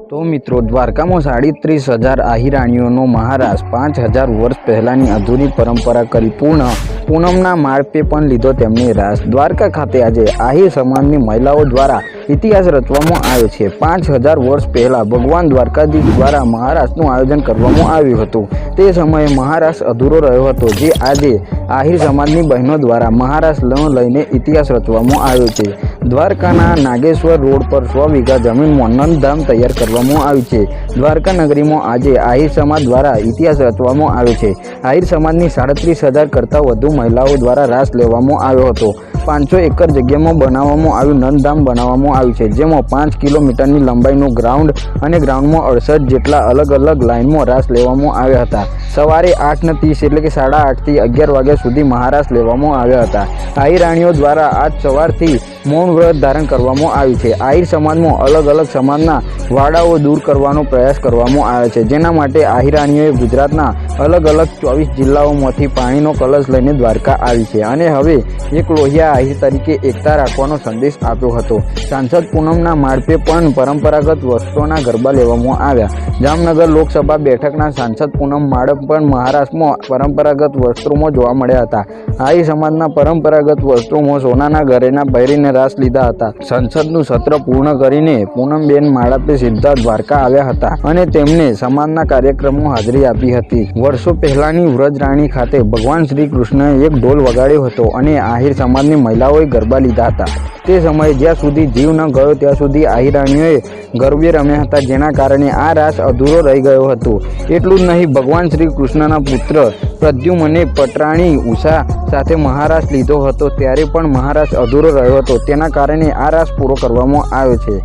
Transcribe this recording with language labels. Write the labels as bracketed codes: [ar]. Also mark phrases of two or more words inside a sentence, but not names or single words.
[gu] તો મિત્રો દ્વારકા માં 37,000 આહિરાણીઓ મહારાજ 5,000 વર્ષ પહેલાની અધૂરી પરંપરા કરી પૂર્ણ પૂનમના માર્પે પણ લીધો તેમની રાસ। દ્વારકા ખાતે આજ આહિર સમાજની મહિલાઓ દ્વારા ઇતિહાસ રચવામાં આવ્યો છે। 5,000 વર્ષ પહેલા ભગવાન દ્વારકાધીશ દ્વારા મહારાસનું આયોજન કરવામાં આવ્યું હતું। તે સમયે મહારાસ અધૂરો રહ્યો હતો, જે આજે આહિર સમાજની બહેનો દ્વારા મહારાસ લઈને ઇતિહાસ રચવામાં આવ્યો છે। દ્વારકાના નાગેશ્વર રોડ પર 100 વીઘા જમીન માં નંદધામ તૈયાર કરવામાં આવ્યું છે। દ્વારકા નગરી માં આજ આહિર સમાજ દ્વારા ઇતિહાસ રચવામાં આવ્યો છે। આહિર સમાજની 37,000 કરતા વધુ મહિલાઓ દ્વારા રાસ લેવામાં આવ્યો હતો। 500 એકર જગ્યા માં બનાવવામાં આવ્યું નંદધામ બનાવવામાં આવ્યું છે, જેમાં 5 કિલોમીટરની લંબાઈનું ગ્રાઉન્ડ અને ગ્રાઉન્ડ માં 68 જેટલા અલગ અલગ લાઇન માં રાસ લેવામાં આવ્યા હતા। સવારે 8:30 એટલે કે 8:30 થી 11 વાગ્યા સુધી મહારાસ લેવામાં આવ્યા હતા। આહિરાણીઓ દ્વારા આજ સવારથી મૌન વ્રત ધારણ કરવામાં આવ્યું છે। આહિર સમાજમાં અલગ અલગ સમાજના વાડાઓ દૂર કરવાનો પ્રયાસ કરવામાં આવ્યો છે, જેના માટે આહિરાણીઓએ ગુજરાતના અલગ અલગ 24 જિલ્લાઓમાંથી પાણીનો કળશ લઈને દ્વારકા આવી છે અને હવે એક લોહિયા આહિર તરીકે એકતા રાખવાનો સંદેશ આપ્યો હતો। સાંસદ પૂનમના માર્પે પણ પરંપરાગત વસ્ત્રોના ગરબા લેવામાં આવ્યા। જામનગર લોકસભા બેઠકના સાંસદ પૂનમ માડમ પણ મહારાષ્ટ્રમાં પરંપરાગત વસ્ત્રોમાં જોવા મળ્યા હતા। આહિર સમાજના પરંપરાગત વસ્ત્રોમાં સોનાના ઘરેણા પહેરીને રાસ લીધા હતા। સંસદનું સત્ર પૂર્ણ કરીને પૂનમબેન માડપે સીધા દ્વારકા આવ્યા હતા અને તેમણે સમાજના કાર્યક્રમો હાજરી આપી હતી। વર્ષો પહેલાની વ્રજરાણી ખાતે ભગવાન શ્રી કૃષ્ણએ એક ઢોલ વગાડ્યો હતો અને આહિર સમાજની મહિલાઓએ ગરબા લીધા હતા। તે સમયે જ્યાં સુધી જીવ ન ગયો ત્યાં સુધી આહિરાણીઓએ ગરબે રમ્યા હતા, જેના કારણે આ રાસ અધૂરો રહી ગયો હતો। એટલું જ નહીં, ભગવાન શ્રી કૃષ્ણના પુત્ર પ્રદ્યુમ્ને પટરાણી ઉષા સાથે મહારાસ લીધો હતો, ત્યારે પણ મહારાસ અધૂરો રહ્યો હતો। તેના કારણે આ રાસ પૂરો કરવામાં આવ્યો છે।